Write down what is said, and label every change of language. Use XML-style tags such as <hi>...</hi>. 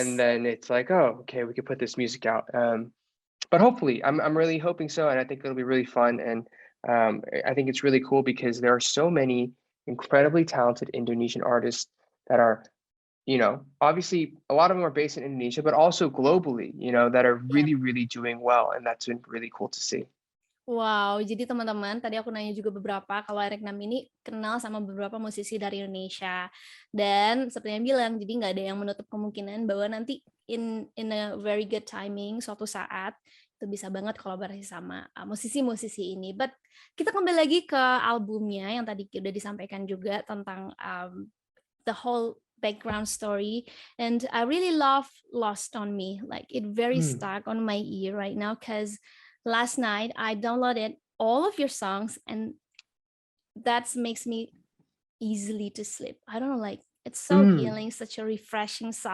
<en>And then it's like, oh, okay, we could put this music out. But hopefully, I'm really hoping so, and I think it'll be really fun. And I think it's really cool because there are so many incredibly talented Indonesian artists that are, obviously a lot of them are based in Indonesia, but also globally, that are really, really doing well. And that's been really cool to see.</en> <id>Wow, jadi teman-teman, tadi aku nanya juga beberapa, kalau Eriknam ini kenal sama beberapa musisi dari Indonesia. Dan seperti yang bilang, jadi nggak ada yang menutup kemungkinan bahwa nanti</id> <en>in a very good timing,</en> <id>suatu saat, itu bisa banget kolaborasi sama musisi-musisi ini. But kita kembali lagi ke albumnya, yang tadi udah disampaikan juga tentang</id> <en>the whole background story. And I really love Lost on Me. Like, it very stuck on my ear right now, because last night I downloaded all of your songs, and that makes me easily to sleep. I don't know, like, it's so healing, such a refreshing song.</en>